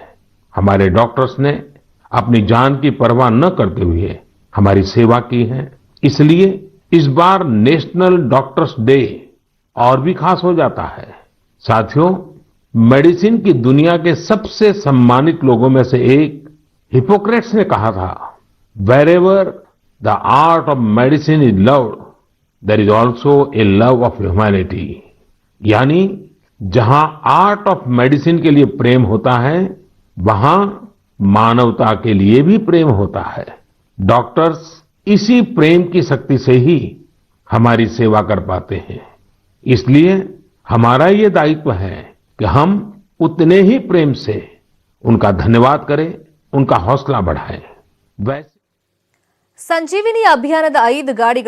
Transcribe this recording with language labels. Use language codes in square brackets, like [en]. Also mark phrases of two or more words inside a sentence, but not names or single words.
[hi] हमारे डॉक्टर्स ने अपनी जान की परवाह न करते हुए हमारी सेवा की है। इसलिए इस बार [en] National Doctors Day [hi] और भी खास हो जाता है। साथियों, मेडिसिन की दुनिया के सबसे सम्मानित लोगों में से एक हिपोक्रेट्स ने कहा था, [en] Wherever the art of medicine is loved, there is also a love of humanity. [hi] यानी जहां [en] art of medicine [hi] के लिए प्रेम होता है, वहां मानवता के लिए भी प्रेम होता है। डॉक्टर्स इसी प्रेम की शक्ति से ही हमारी सेवा कर पाते हैं। इसलिए हमारा ये दायित्व है कि हम उतने ही प्रेम से उनका धन्यवाद करें, उनका हौसला बढ़ाएं। वैसे [kn] ಸಂಜೀವಿನಿ ಅಭಿಯಾನದ 5 ಗಾಡಿಗಳು